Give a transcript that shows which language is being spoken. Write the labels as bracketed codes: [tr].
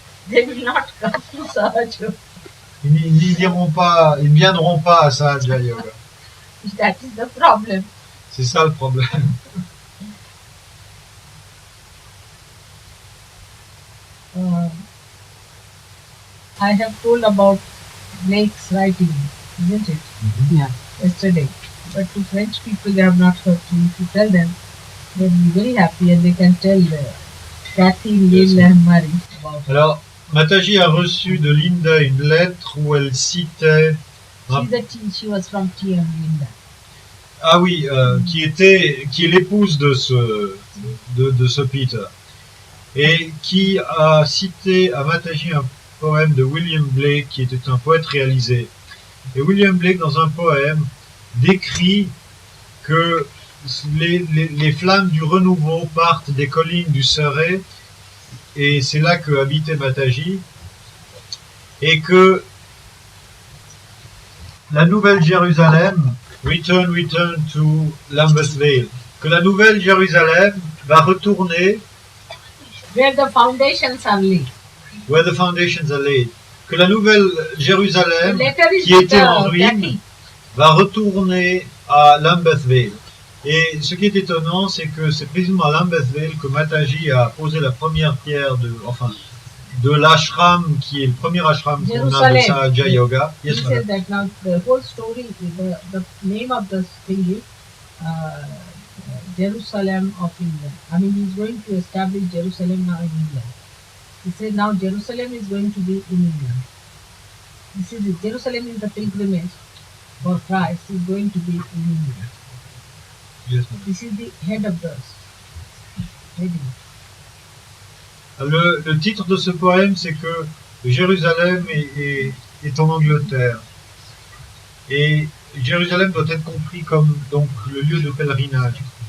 [en] They will not come to Sahaja. [fr] Ils n'y viendront pas à Sahaja Yoga. [en] That is the problem. [fr] C'est ça le problème. [en] I have told about Blake's writing, isn't it? Yeah. Yesterday. But to French people, they have not heard. So if you tell them, they'll be very happy and they can tell Cathy, Lil and Marie about it. [fr] Alors, Mataji a reçu de Linda une lettre où elle citait [en] She was from TM Linda. [fr] Ah oui, qui est l'épouse de ce Peter, et qui a cité à Mataji un poème de William Blake, qui était un poète réalisé. Et William Blake, dans un poème, décrit que les flammes du renouveau partent des collines du Surrey, et c'est là que habitait Mataji, et que la Nouvelle Jérusalem, [en] return to Lambeth Vale, [fr] que la Nouvelle Jérusalem va retourner [en] Where the foundations are laid. where the foundations are laid, [fr] que la Nouvelle Jérusalem, [en] The letter is [fr] qui était en [en] with, [fr] ruine, [en] Cathy. [fr] va retourner à Lambeth Vale. Et ce qui est étonnant, c'est que c'est précisément à Lambeth Vale que Mataji a posé la première pierre de l'ashram, qui est le premier ashram qu'on a de [en] Jerusalem. [fr] Sahaja Yoga. [en] He Yes, said that now the whole story, the name of the thing is Jerusalem of England. I mean, he's going to establish Jerusalem now in England. He said now Jerusalem is going to be in England. This is it. Jerusalem is the pilgrimage for Christ is going to be in England. Yes, madam. This is the head of the heading. [fr] Le titre de ce poème, c'est que Jérusalem est en Angleterre. Et Jérusalem doit être compris comme donc le lieu de pèlerinage.